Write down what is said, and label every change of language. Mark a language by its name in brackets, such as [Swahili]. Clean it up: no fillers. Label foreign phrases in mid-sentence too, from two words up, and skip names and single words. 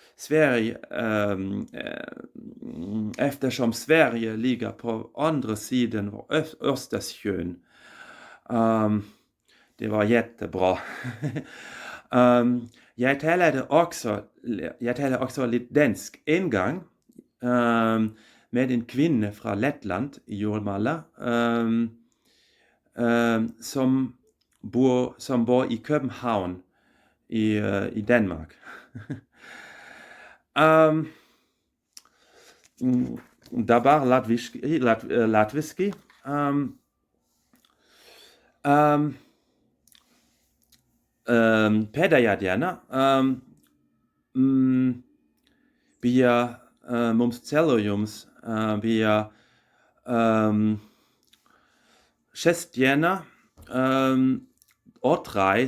[Swedish] Eftersom Sverige ligger på andra sidan av Östersjön. Det var jättebra. Jag talade också lite dansk en gång med en kvinna från Lettland, Jurmala, som bor i København i Danmark. [Latvian] Dabar latviski. Pēdējā bija mums ceļojums, bija šestdiena, 2.